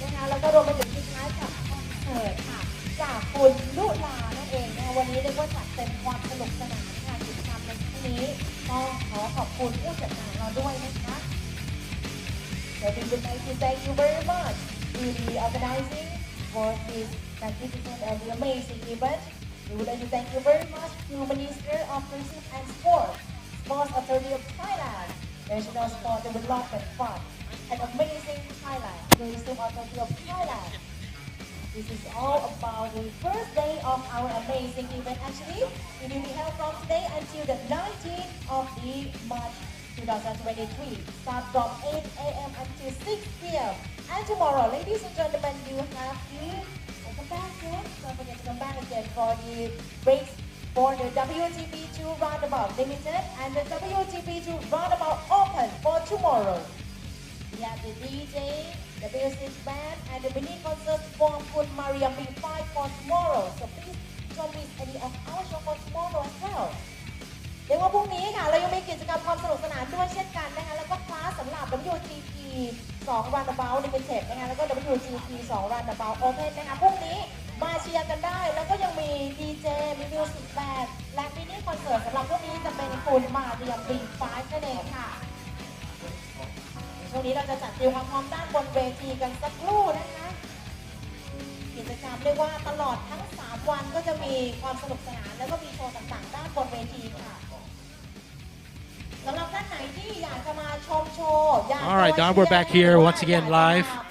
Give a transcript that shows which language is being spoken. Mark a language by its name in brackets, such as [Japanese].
[Thai] แล้วก็รวมไปถึงทิ้งท้ายกับคอนเสิร์ตค่ะจากคุณลุลานั่นเองนะคะวันนี้เรียกว่าจัดเต็มความสนุกสนานค่ะกิจกรรมในครั้งนี้ต้องขอขอบคุณผู้จัดงานเราด้วยนะคะ [English] So we would like to thank you very much to the organizing for this magnificent and amazing event. We would like to thank you very much to Minister of Tourism and Sport, Sports Authority of Thailand, National Sport Development Fund, and amazing Thailand, Tourism Authority of Thailand. This is all about the first day of our amazing event. Actually, it will be held from today until the 19th of the March 2023. Start from 8 a.m. until 6 p.m. And tomorrow, ladies and gentlemen, you have to come back again. Don't forget to come back again for the race for the WGP 2 Roundabout Limited and the WGP 2 Roundabout Open for tomorrow. We have the DJ, the music band, and the mini concert from Kun Mariam B5 for tomorrow. So please don't miss any of our show for tomorrow as well. [Thai] เรียกว่าพรุ่งนี้ค่ะเรายังมีกิจกรรมความสนุกสนานด้วยเช่นกันนะคะแล้วก็คลาสสำหรับ WGP 2 Roundabout Limited นะคะแล้วก็ WGP 2 Roundabout Open นะคะพรุ่งนี้มาเชียร์กันได้แล้วก็ยังมี DJ มีมิวสิกแบนด์และมินิคอนเสิร์ตสำหรับพรุ่งนี้จะเป็นคุณมาเรียม B5 นั่นเองค่ะ ช่วงนี้เราจะจัดเตรียมความพร้อมด้านบนเวทีกันสักครู่นะคะกิจกรรมเรียกว่าตลอดทั้ง3วันก็จะมีความสนุกสนานแล้วก็มีโชว์ต่างๆด้านบนเวทีค่ะ [English] All right, Don, we're back here once again live.